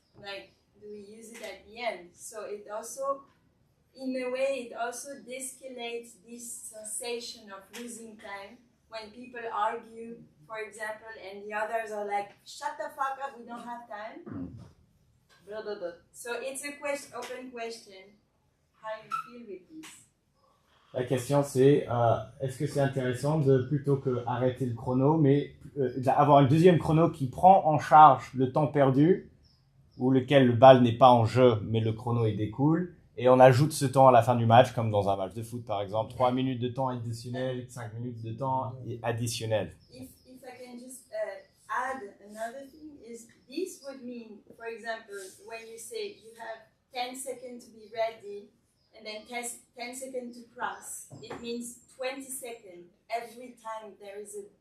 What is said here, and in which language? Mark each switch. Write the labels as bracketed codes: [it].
[en] Like, do we use it at the end? So it also, in a way, it also de-escalates this sensation of losing time when people argue, for example, and the others are like, shut the fuck up, we don't have time. Blah, blah, blah. So it's a open question, how you feel with this. [fr] La question c'est, est-ce que c'est intéressant de, plutôt que arrêter le chrono, mais avoir un deuxième chrono qui prend en charge le temps perdu, ou lequel le bal n'est pas en jeu, mais le chrono il découle, et on ajoute ce temps à la fin du match, comme dans un match de foot par exemple, 3 minutes de temps additionnel, 5 minutes de temps additionnel. [en] If I can just add another thing, is this would mean, for example, when you say you have 10 seconds to be ready, and then 10 seconds to cross, it means 20 seconds every time there is